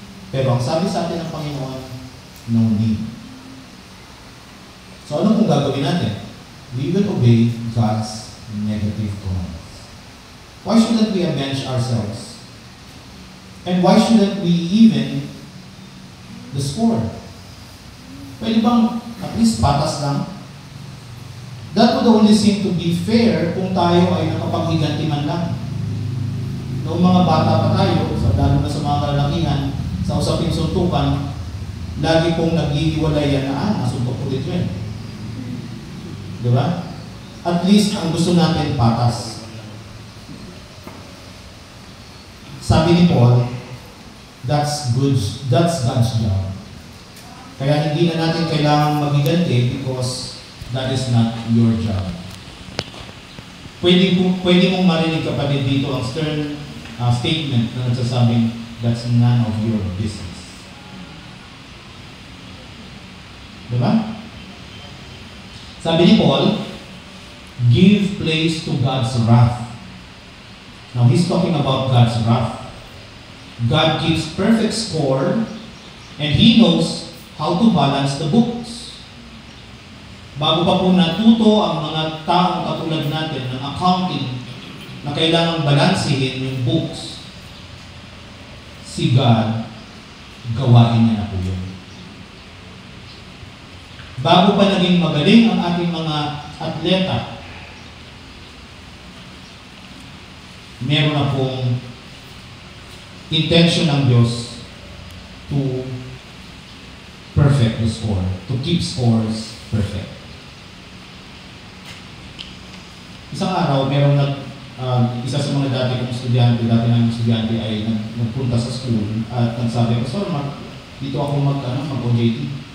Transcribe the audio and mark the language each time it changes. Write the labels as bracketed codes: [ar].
[tl] Pero ang sabi sa atin ng Panginoon, [en] no need. [tl] So ano kung gagawin natin? [en] We will obey God's negative commands. Why shouldn't we avenge ourselves? And why shouldn't we even the score? [tl] Pwede bang at least patas lang? [en] That would only seem to be fair [tl] kung tayo ay nakapaghiganti man lang. Noong mga bata pa tayo, lalo na sa mga kalalakihan, sa usaping suntukan, lagi pong naghihiwalayan na, nasuntok ko dito yun. Diba? At least ang gusto natin patas. Sabi ni [en] Paul, that's God's job. [tl] Kaya hindi na natin kailangan maghiganti [en] because that is not your job. [tl] Pwede mong marinig kapatid dito ang stern statement na nagsasabing [en] that's none of your business. [tl] Diba? Sabi ni [en] Paul, give place to God's wrath. Now, he's talking about God's wrath. God keeps perfect score and He knows how to balance the books. [tl] Bago pa po natuto ang mga taong katulad natin ng accounting na kailangang balansihin yung books, si God, gawain niya na po yun. Bago pa naging magaling ang ating mga atleta, meron na pong intention ng Diyos [en] to perfect perfect the score, to keep scores perfect. [tl] Isang araw, isa sa mga dati naming estudyante ay nagpunta sa school at nagsabi, Pastor, dito ako mag-OJT.